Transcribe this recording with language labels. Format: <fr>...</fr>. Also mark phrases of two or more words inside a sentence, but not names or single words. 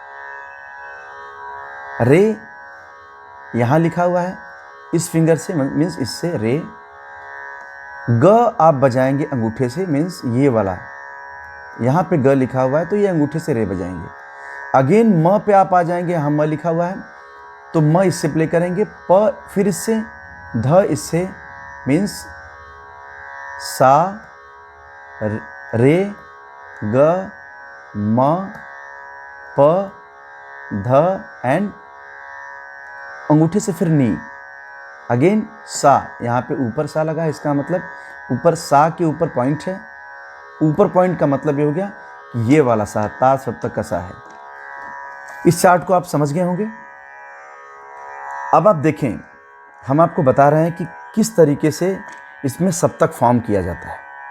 <hi>रे यहां लिखा हुआ है, इस फिंगर से मीन्स इससे रे। ग आप बजाएंगे अंगूठे से, मीन्स ये वाला, यहां पे ग लिखा हुआ है तो ये अंगूठे से रे बजाएंगे। अगेन म पे आप आ जाएंगे, यहां म लिखा हुआ है तो म इससे प्ले करेंगे, प फिर इससे, ध इससे, मीन्स सा, रे, ग, म, प, ध एंड अंगूठे से फिर नी। अगेन सा, यहाँ पे ऊपर सा लगा है, इसका मतलब ऊपर सा के ऊपर पॉइंट है। ऊपर पॉइंट का मतलब ये हो गया कि ये वाला सा तार सप्तक का सा है। इस चार्ट को आप समझ गए होंगे। अब आप देखें, हम आपको बता रहे हैं कि किस तरीके से इसमें सप्तक फॉर्म किया जाता है।</hi>